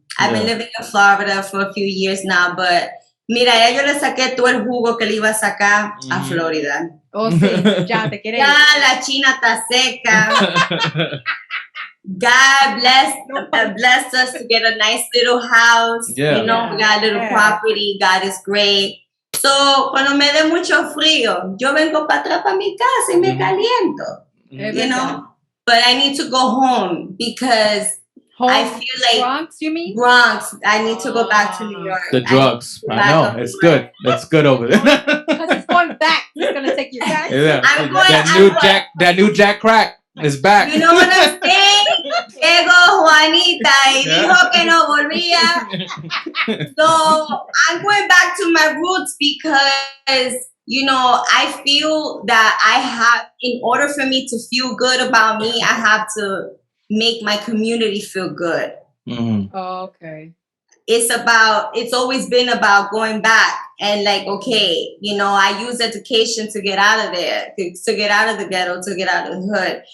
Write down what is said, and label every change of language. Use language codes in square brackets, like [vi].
[en] I've been living in Florida for a few years now, but [es] mira, ya yo le saqué todo el jugo que le iba a sacar a Florida. Oh, sí, ya te quieres. Ya la China está seca. [en] God blessed us to get a nice little house. You know, we got a little property. God is great. [es] So, cuando me dé mucho frío, yo vengo para atrás para mi casa y me caliento. [en] You know? But I need to go home because I feel like Bronx, you mean? Bronx. I need to go back to New York. The drugs. I know. It's good. That's good over there. Because it's going back. It's going to take you back. Yeah. That new Jack crack is back. You know what I'm saying? [es] Llegó Juanita y dijo que no volvía. [en] So I'm going back to my roots because, you know, I feel that I have, in order for me to feel good about me, I have to make my community feel good. Mm-hmm. Oh, okay. It's always been about going back and like, okay, you know, I use education to get out of there, to get out of the ghetto, to get out of the hood.